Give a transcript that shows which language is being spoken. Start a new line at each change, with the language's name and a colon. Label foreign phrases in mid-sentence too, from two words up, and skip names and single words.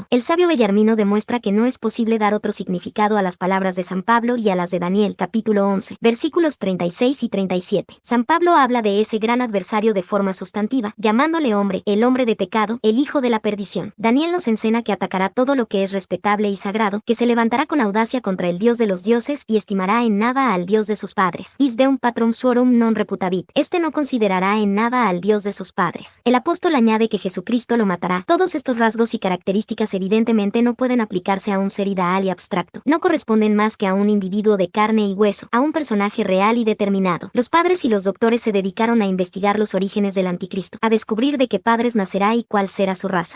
Spanish: El sabio Bellarmino demuestra que no es posible dar otro significado a las palabras de San Pablo y a las de Daniel, capítulo 11, versículos 36 y 37. San Pablo habla de ese gran adversario de forma sustantiva, llamándole hombre, el hombre de pecado, el hijo de la perdición. Daniel nos enseña que atacará todo lo que es respetable y sagrado, que se levantará con audacia contra el Dios de los dioses y estimará en nada al Dios de sus padres.
Latin: Is deum patrum suorum non reputabit.
Spanish: Este no considerará en nada al Dios de sus padres. El apóstol añade que Jesucristo lo matará. Todos estos rasgos y características evidentemente no pueden aplicarse a un ser ideal y abstracto. No corresponden más que a un individuo de carne y hueso, a un personaje real y determinado. Los padres y los doctores se dedicaron a investigar los orígenes del anticristo, a descubrir de qué padres nacerá y cuál será su raza.